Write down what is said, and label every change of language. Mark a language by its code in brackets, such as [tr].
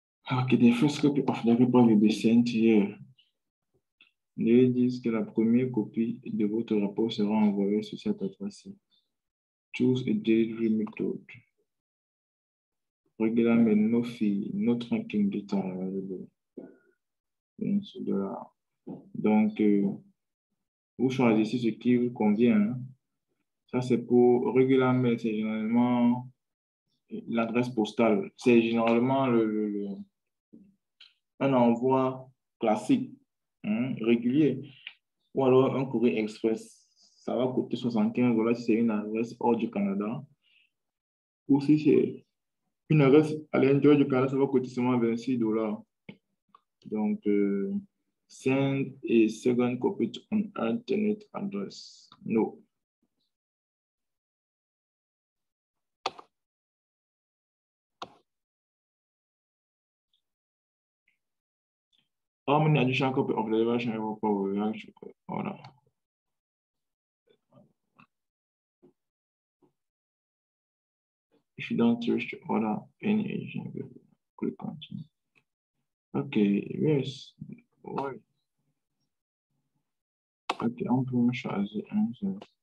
[en] OK, the first copy of the report will be sent here. [fr] Ils disent que la première copie de votre rapport sera envoyée sur cette adresse-ci. [en] Choose a delivery method. Regular no fee, no tracking data available. [fr] Donc, vous choisissez ce qui vous convient. Hein. Ça, c'est pour regular mail, c'est généralement l'adresse postale. C'est généralement un envoi classique, hein, régulier. Ou alors un courrier express. Ça va coûter 75 $ si c'est une adresse hors du Canada. Ou si c'est une adresse à l'intérieur du Canada, ça va coûter seulement 26 $. [en] Donc, send a second copy to an alternate address. No. How many additional copies of the version of our reaction order? If you don't wish to order any additional, click continue. Okay, yes. Why? [fr] Ok, on peut choisir un seul.